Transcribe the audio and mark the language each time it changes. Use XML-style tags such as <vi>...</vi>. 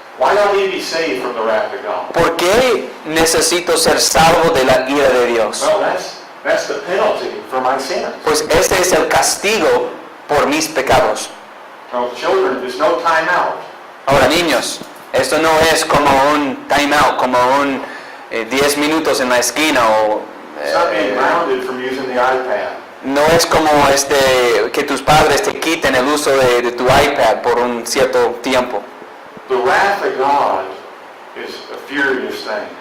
<en>Why don't we be saved from the wrath of God?</en> <es>¿Por qué necesito ser salvo de la ira de Dios?</es> <en>Well, that's the penalty for my sins.</en> <es>Pues este es el castigo por mis pecados.</es> <en>Now, children, there's no time out.</en> <es>Ahora, niños, esto no es como un time out, como un 10 minutos en la esquina o</es> <en>It's not being grounded from using the iPad.</en> <es>no es como que tus padres te quiten el uso de tu iPad por un cierto tiempo.</es> <en>The wrath of God is a furious thing.</en>